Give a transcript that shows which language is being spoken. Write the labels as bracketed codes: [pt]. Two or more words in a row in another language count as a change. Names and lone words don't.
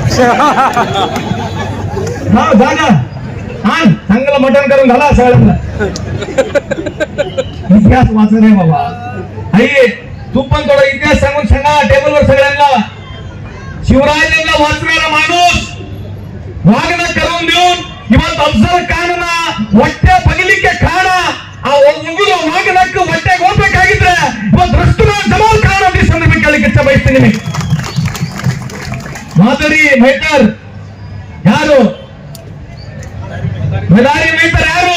[mr] हा जागा आण, चांगलं मटण करून घाला सगळ्यांना. इतिहास वाचन आहे बाबा. आई तू पण थोडा इतिहास सांगून सांगा टेबलवर सगळ्यांना. शिवरायांना वाचणारा माणूस वाघनख करून देऊन [kn] ಇವತ್ತು ಅಫ್ಜಲ್ ಖಾನನ ಹೊಟ್ಟೆ ಬಗಲಿಕ್ಕೆ ಕಾರಣ ಆ ಉಗುರು ವಾಘನಖ್ ಹೊಟ್ಟೆಗೆ ಹೋಗ್ಬೇಕಾಗಿದ್ರೆ ಇವತ್ತು ರುಸ್ತುಮೆ ಜಮಾಲ್ ಖಾನ್ ಅಂತ ಈ ಸಂದರ್ಭ ಕೇಳಲಿಕ್ಕೆ ಇಚ್ಛೆ ಬಯಸ್ತೀನಿ. ಮಾದರಿ ಮೇಟರ್ ಯಾರು? ಮದಾರಿ ಮೇಟರ್ ಯಾರು?